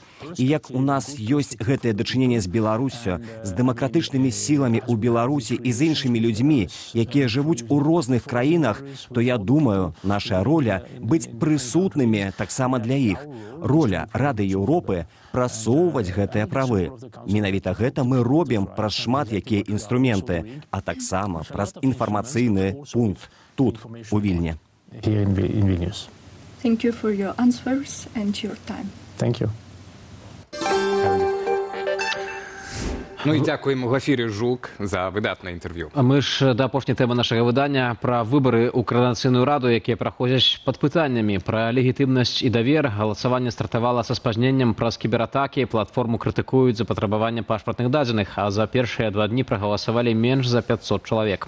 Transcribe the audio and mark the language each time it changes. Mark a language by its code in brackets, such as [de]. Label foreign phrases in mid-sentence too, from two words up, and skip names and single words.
[be] І як у нас ёсць гэтае дачыненне з Беларуссю, з дэмакратычнымі сіламі ў Беларусі і з іншымі людзьмі, якія жывуць у розных краінах, то я думаю, наша роля быць прысутнымі таксама для іх. Роля Рады Еўропы прасоўваць гэтыя правы. Менавіта гэта мы робім праз шмат якія інструменты, а таксама праз інфармацыйны пункт тут, у Вільні. [en] Thank you for your answers and your time. Thank you. [be] Ну і дзякуємо Глафірі Жук за выдатнае інтэрв'ю. А мы ж да апошняй тэмы нашага выдання пра выбары ў Коардынацыйную раду, якія праходзяць пад пытаннямі пра легітымнасць і давер. Галасаванне стартавала са спазненнем праз кібератакі. Платформу крытыкуюць за патрабаванне пашпартных дадзеных, а за першыя 2 дні прагаласавалі менш за 500 чалавек.